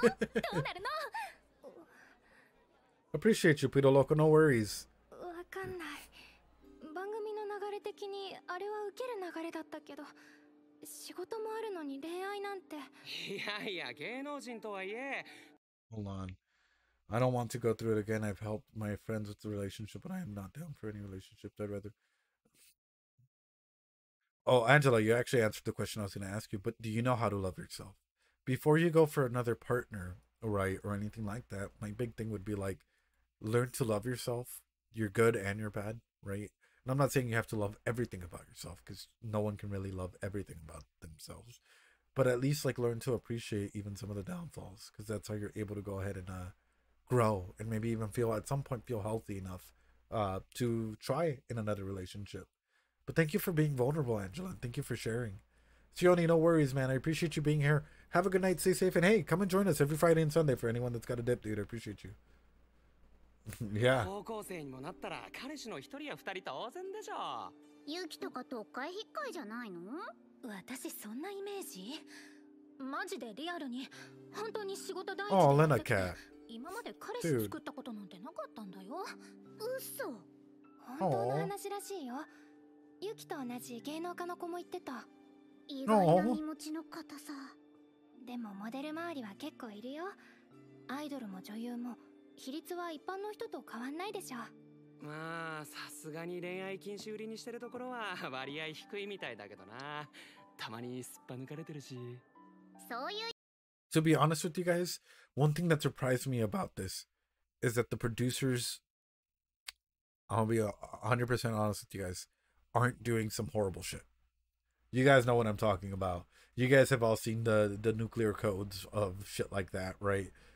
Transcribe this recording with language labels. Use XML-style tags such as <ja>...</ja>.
<ja>どうなるの？</ja> <en>Appreciate you, Pito Loco. No worries.</en> <ja>わかんない。番組の流れ的にあれは受ける流れだったけど、仕事もあるのに恋愛なんて。いやいや、芸能人とはいえ。</ja> <en>Hold on. I don't want to go through it again. I've helped my friends with the relationship, but I am not down for any relationships. I'd rather. Oh, Angela, you actually answered the question I was going to ask you, but do you know how to love yourself? Before you go for another partner, right, or anything like that, my big thing would be like, learn to love yourself. You're good and you're bad, right? And I'm not saying you have to love everything about yourself, because no one can really love everything about themselves. But at least like learn to appreciate even some of the downfalls, because that's how you're able to go ahead and grow and maybe even at some point feel healthy enough to try in another relationship. But thank you for being vulnerable, Angela, and thank you for sharing. Sione, no worries, man. I appreciate you being here. Have a good night, stay safe, and hey, come and join us every Friday and Sunday for anyone that's got a dip, dude. I appreciate you. Yeah.</en> <ja>高校生にもなったら彼氏の一人や二人当然でしょ。ユキとかとっかい引っかいじゃないの？私そんなイメージ？マジでリアルに本当に仕事大事でやってて、今まで彼氏作ったことなんてなかったんだよ。嘘。本当の話らしいよ。ユキと同じ芸能家の子も言ってた。意外な身持ちの方さ。でもモデル周りは結構いるよ。アイドルも女優も比率は一般の人と変わんないでしょ。まあさすがに恋愛禁止売りにしてるところは割合低いみたいだけどな。たまにすっぱ抜かれてるし。そういう。</ja> <en>To be honest with you guys, one thing that surprised me about this is that the producers, I'll be 100% honest with you guys, aren't doing some horrible shit. You guys know what I'm talking about. You guys have all seen the nuclear codes of shit like that, right?</en>